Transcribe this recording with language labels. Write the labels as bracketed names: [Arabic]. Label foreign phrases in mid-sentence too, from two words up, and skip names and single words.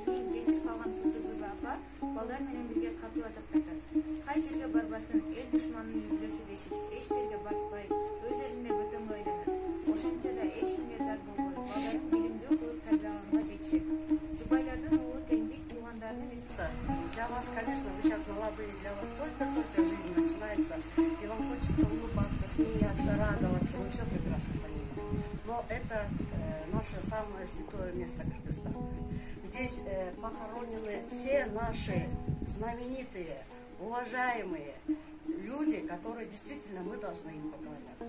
[Kyrgyz] кийин жесир калган Турдубүбү апа балдар менен бирге катуу азапташат. Кай жерге барбасын эл душманынын үй-бүлөсү дешип, эч жерге батпай, өз элинде бөтөнгө айланат. Ошентсе да эч кимге зар болбой, балдарын билимдүү кылып тарбиялаганга жетишет. Жубайлардын уулу теңдик туугандарынын [Russian] Для вас, конечно, вы сейчас молодые, для вас только-только жизнь начинается, и вам хочется улыбаться, смеяться, радоваться, вы все прекрасно понимаете. Но это наше самое святое место Кыргызстана. Здесь похоронены все наши знаменитые, уважаемые люди, которые действительно мы должны им поклоняться.